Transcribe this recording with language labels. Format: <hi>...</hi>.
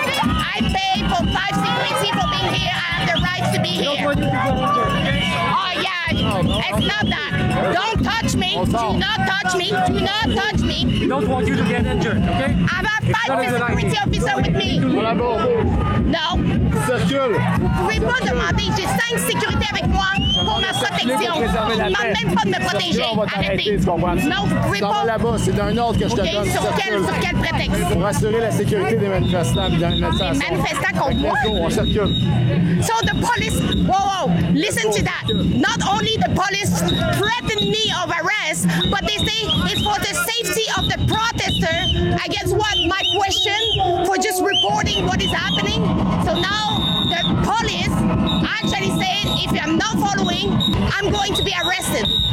<en>I pay for 5 security for being here. I have the right to be here. Oh yeah, it's not that. Don't touch me. Do not touch me. Do not touch me. We don't want you to get injured, okay? I have 5 security officers with me. No.</en> <fr>Vous pouvez pas demander, j'ai 5 sécurités avec moi pour ma protection. Je ne demande même pas de me protéger. Arrêtez. Non, vous pouvez pas. là-bas, c'est d'un ordre que je te OK, donne. sur quel prétexte? Pour assurer la sécurité des manifestants dans une manifestation. Manifestants contre moi? On circule.</fr> <en>So the police, whoa, listen to that. Not only the police threatened me of arrest, but they say it's for the safety of the protester. Against what? My question for just reporting what is happening. So now the police actually said if I'm not following, I'm going to be arrested.</en>